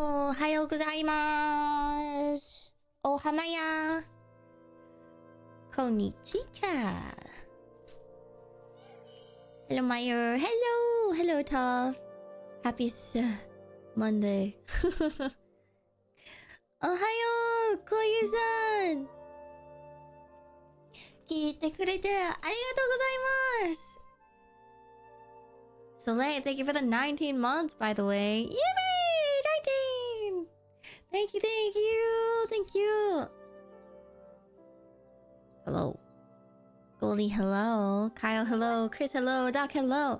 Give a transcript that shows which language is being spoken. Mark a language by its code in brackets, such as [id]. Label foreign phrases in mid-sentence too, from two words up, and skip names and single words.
[ja] おはようございます. Ohamaya. Konnichiwa. [en] Hello, Maia. Hello. Hello, Toph. Happy Monday. [ja] Ohayo, Koyu-san. 聞いてくれてありがとうございます。 [en] Soleil, thank you for the 19 months, by the way. Yippee! 19! Thank you, thank you, thank you. Hello. Goldie, hello. Kyle, hello. Chris, hello. Doc, hello.